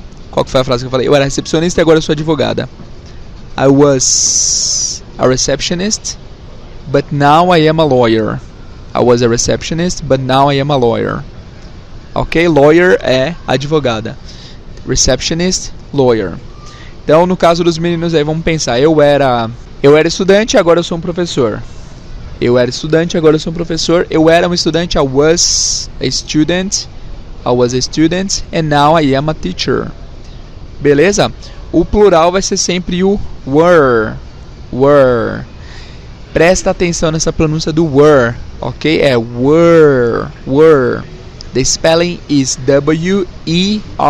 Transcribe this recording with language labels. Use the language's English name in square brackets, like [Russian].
[Portuguese] Qual que foi a frase que eu falei? Eu era recepcionista e agora eu sou advogada. [English] I was a receptionist, but now I am a lawyer. I was a receptionist, but now I am a lawyer. [Portuguese] Ok? Lawyer é advogada. Receptionist, lawyer. Então, no caso dos meninos aí, vamos pensar. Eu era estudante, agora eu sou um professor. Eu era estudante, agora eu sou um professor. Eu era um estudante, [English] I was a student. I was a student, and now I am a teacher. [Portuguese] Beleza? O plural vai ser sempre o were. Were. Presta atenção nessa pronúncia do were, ok? É were, were. [English] The spelling is W-E-R-E.